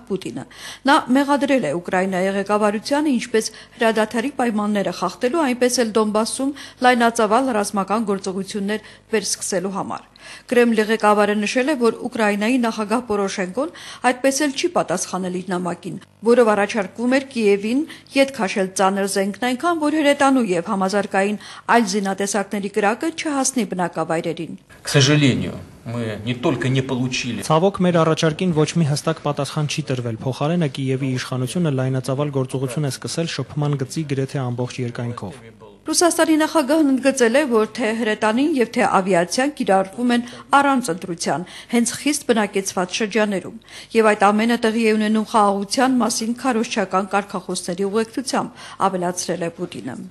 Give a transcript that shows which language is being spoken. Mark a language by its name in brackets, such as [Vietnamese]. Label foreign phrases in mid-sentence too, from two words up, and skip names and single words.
[Armenian] Պուտինը։ Նա մեղադրել է Ուկրաինայի ղեկավարությանը ինչպես հրադադարի պայմանները խախտելու, այնպես էլ Դոնբասում լայնածավալ ռազմական գործողություններ վերսկսելու համար։ Կրեմլի ղեկավարը նշել է, որ Ուկրաինայի նախագահ Պորոշենկոն այդպես էլ չի պատասխանել իր նամակին, որով առաջարկվում էր Կիևին ետ քաշել ծանր զենքն այնքան, որ հրետանու եւ համազարգային այլ զինատեսակների կրակը չհասնի բնակավայրերին։ [Russian] К сожалению, мы не только не получили. [Armenian] Ցավոք մեր առաջարկին ոչ մի հստակ պատասխան չի տրվել։ Փոխարենը Կիևի իշխանությունը լայնածավալ գործողություն է սկսել շփման գծի գրեթե ամբողջ երկայնքով։ Ռուսաստանի նախագահն ընդգծել է, որ թե հրետանին եւ թե ավիացիան կիրառվում են առանց ընտրության, հենց խիստ բնակեցված շրջաներում, եւ այդ ամենը տեղի է ունենում խաղաղության մասին քարոզչական կարգախոսների ուղեկցությամբ, ավելացրել է Պուտինը։